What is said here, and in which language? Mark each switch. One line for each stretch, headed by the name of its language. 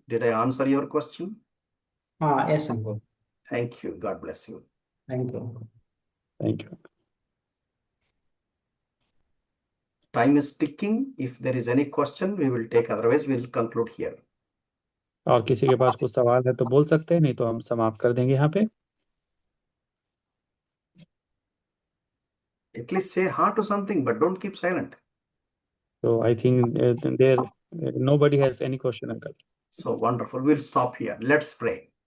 English: Did I answer your question? Yes, uncle. Thank you. God bless you. Thank you. Thank you. Time is ticking. If there is any question, we will take. Otherwise, we will conclude here.
Hindi: और किसी के पास कुछ सवाल है तो बोल सकते हैं, नहीं तो हम समाप्त कर देंगे यहाँ पे।
English: At least say ha to something, but don't keep silent. So I think nobody has any question, uncle. So wonderful. We'll stop here. Let's pray.